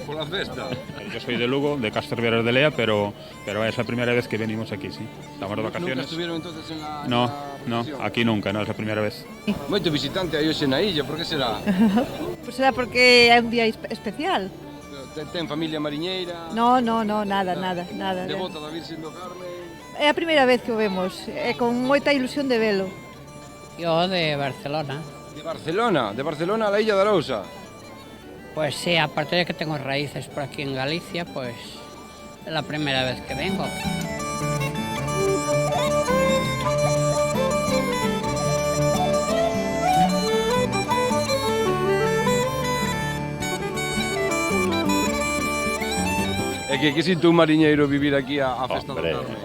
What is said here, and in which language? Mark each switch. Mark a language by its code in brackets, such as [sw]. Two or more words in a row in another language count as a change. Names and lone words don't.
[gl] Pola festa. [es] Yo soy de Lugo, de Casterveras de Lea, pero es la primera vez que venimos aquí, sí. Estamos de vacaciones. ¿Nunca estuvieron entonces en la No, aquí nunca, no, es la primera vez. [gl] Moito visitante aí hoxe na illa, por que será? Pues será porque é un día especial. Ten familia mariñeira? [es] No, nada. [gl] Devota da Virxen do Carmen? É a primeira vez que o vemos, é con moita ilusión de velo. [es] Yo de Barcelona. ¿De Barcelona? ¿De Barcelona a la Illa de Arousa? Pues sí, aparte de que tengo raíces por aquí en Galicia, pues es la primera vez que vengo. [gl] É que sinto un mariñeiro vivir aquí a festa do Carmen?